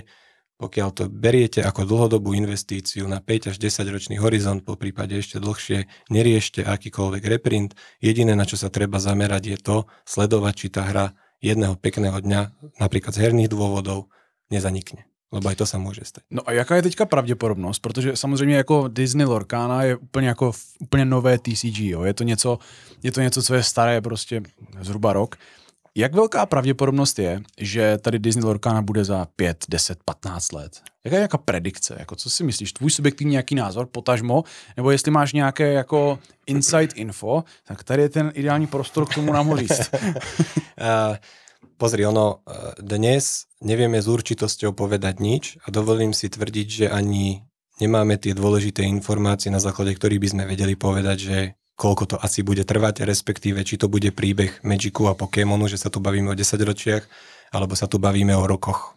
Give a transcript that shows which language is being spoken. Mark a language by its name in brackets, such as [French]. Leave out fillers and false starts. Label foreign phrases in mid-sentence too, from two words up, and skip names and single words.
[Slovak] Pokiaľ to beriete ako dlhodobú investíciu na 5 až 10 ročný horizont, po prípade ešte dlhšie, neriešte akýkoľvek reprint. Jediné, na čo sa treba zamerať, je to sledovať, či tá hra jedného pekného dňa, napríklad z herných dôvodov, nezanikne. Lebo aj to sa môže stať. [Czech] No a jaká je teďka pravděpodobnost? Protože samozřejmě jako Disney Lorcana je úplně nové TCG. Jo? Je to něco, co je staré prostě zhruba rok. Jak velká pravděpodobnost je, že tady Disney Lorcana bude za 5, 10, 15 let? Jaká je nějaká predikce? Jako, co si myslíš? Tvůj subjektivní nějaký názor, potažmo? Nebo jestli máš nějaké jako [English] insight info, [Czech] tak tady je ten ideální prostor k tomu nám ho říct. [Slovak] Pozri, dnes nevieme s určitosťou povedať nič a dovolím si tvrdiť, že ani nemáme tie dôležité informácie, na základe ktorých by sme vedeli povedať, že koľko to asi bude trvať, respektíve či to bude príbeh Magicu a Pokémonu, že sa tu bavíme o 10 ročiach, alebo sa tu bavíme o rokoch.